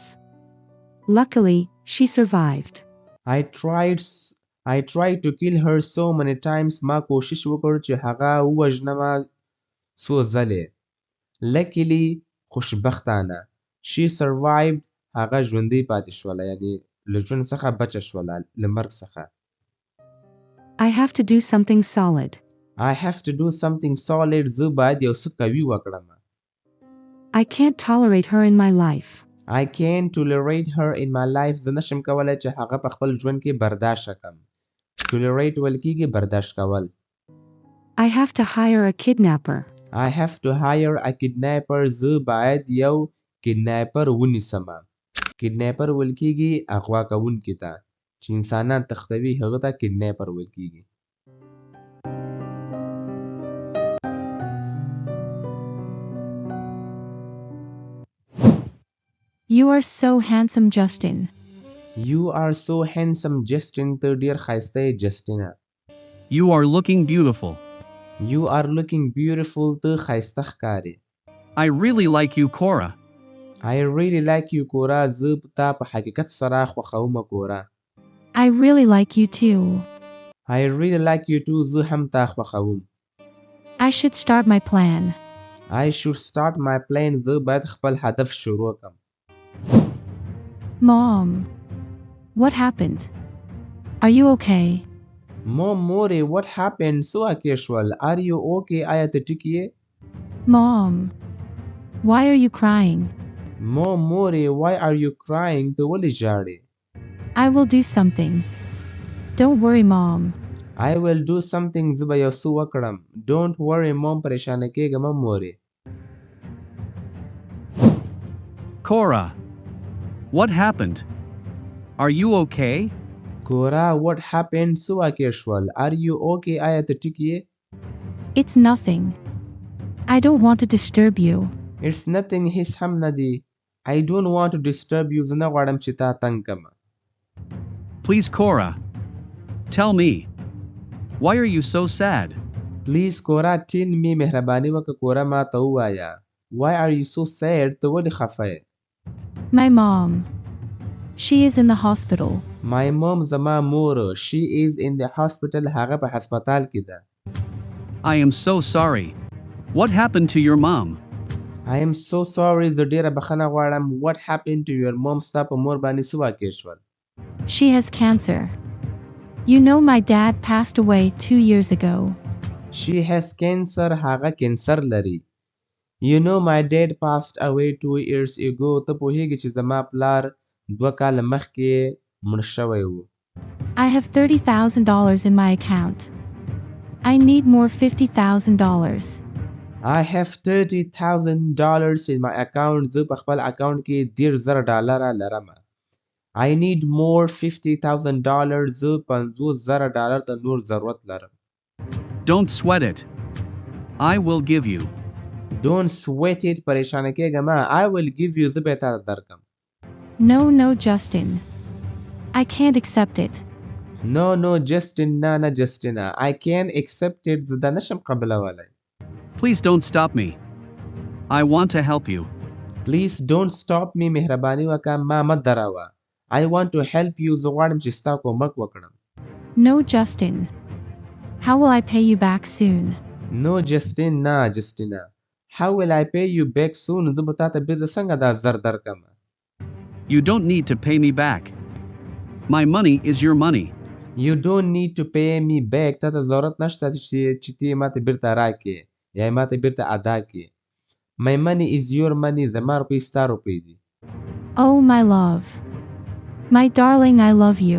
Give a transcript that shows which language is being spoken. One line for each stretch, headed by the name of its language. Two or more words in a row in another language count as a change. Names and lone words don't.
English: Luckily, she survived. I tried to kill her so many times.
Pashto: ما کوشش وکړ چې هغه ووژنم څو ځلې.
English: Luckily, خوشبختانه. She survived.
Pashto: هغه ژوندۍ پاتې شوله. یعنی له ژوند څخه بچه شوله. له مرګ څخه.
English: I have to do something solid. I have to do something solid.
Pashto: زه باید یو څه قوي وکړم.
English: I can't tolerate her in my life. I can't tolerate her in my life.
Pashto: زه نشم کولی چې هغه په خپل ژوند کې برداشت کړم. Tolerate ویل کېږي برداشت کول.
English: I have to hire a kidnapper. I have to hire a kidnapper.
Pashto: زه باید یو کډناپر ونیسم. کډناپر ویل کېږي اغوا کوونکي ته. چې انسانان تښتوي هغه ته کډناپر ویل کېږي.
English: You are so handsome, Justin. You are so handsome, Justin.
Pashto: ته ډیر ښایسته یې جسټینه.
English: You are looking beautiful. You are looking beautiful.
Pashto: ته ښایسته ښکارې.
English: I really like you, Cora. I really like you, Cora.
Pashto: زه تا په حقیقت سره خوښوم Cora.
English: I really like you too. I really like you too.
Pashto: زه هم تا خوښوم.
English: I should start my plan. I should start my plan.
Pashto: زه باید خپل هدف شروع کړم.
English: Mom, what happened? Are you okay? Mom, Mori, what happened? So Akeshwal, are you okay?
Pashto: آیا ته ټیک یې؟
English: Mom, why are you crying? Mom, Mori, why are you crying?
Pashto: ته ولې ژاړې؟
English: I will do something. Don't worry, Mom. I will do something.
Pashto: زه به یو څه وکړم.
English: Don't worry, Mom.
Pashto: پریشانه کېږه مه مورې.
English: Cora. What happened? Are you okay? Cora, what happened? So Akeshwal, are you okay?
Pashto: آیا ته ټیک یې؟
English: It's nothing. I don't want to disturb you. It's nothing.
Pashto: هیڅ هم نه دی.
English: I don't want to disturb you.
Pashto: زه نه غواړم چې تا تنګ کړم.
English: Please, Cora. Tell me. Why are you so sad? Please, Cora, tell me.
Pashto: مهرباني وکړه Cora ما ته ووایه.
English: Why are you so sad?
Pashto: ته ولې خفه یې؟
English: My mom. She is in the hospital. My mom
Pashto: زما مور.
English: She is in the hospital.
Pashto: هغه په هسپتال کې ده.
English: I am so sorry. What happened to your mom? I am so sorry.
Pashto: زه ډیره بخښنه غواړم.
English: What happened to your mom?
Pashto: ستا په مور باندې څه واقع شول؟
English: She has cancer. You know my dad passed away 2 years ago. She has cancer.
Pashto: هغه کینسر لري.
English: You know my dad passed away 2 years ago.
Pashto: ته پوهیږي چې زما پلار 2 کاله مخکې مړ شوی و.
English: I have $30,000 in my account. I need more $50,000. I have $30,000 in my account.
Pashto: زه په خپل اکاونټ کې $10,000 لرم.
English: I need more $50,000.
Pashto: زه $50,000 ته نور ضرورت لرم.
English: Don't sweat it. I will give you. Don't sweat it.
Pashto: پریشانه کېږه مه.
English: I will give you.
Pashto: زه به تا ته درکم.
English: No, Justin. I can't accept it. No, Justin. نه Justina. I can't accept it.
Pashto: زه دا نشم قبلولی.
English: Please don't stop me. I want to help you. Please don't stop me.
Pashto: مهرباني وکړه ما مه دروه.
English: I want to help you.
Pashto: زه غواړم چې ستا کومک وکړم.
English: No, Justin. How will I pay you back soon? No, Justin. نه Justina. How will I pay you back soon?
Pashto: زه به تا ته بیرته څنګه دا زر درکم؟
English: You don't need to pay me back. My money is your money. You don't need to pay me back.
Pashto: ته ضرورت نشته چې تی ماته بیرته راکې یا ماته بیرته ادا کې.
English: My money is your money.
Pashto: زما روپۍ ستا روپۍ دي.
English: Oh, my love. My darling, I love you.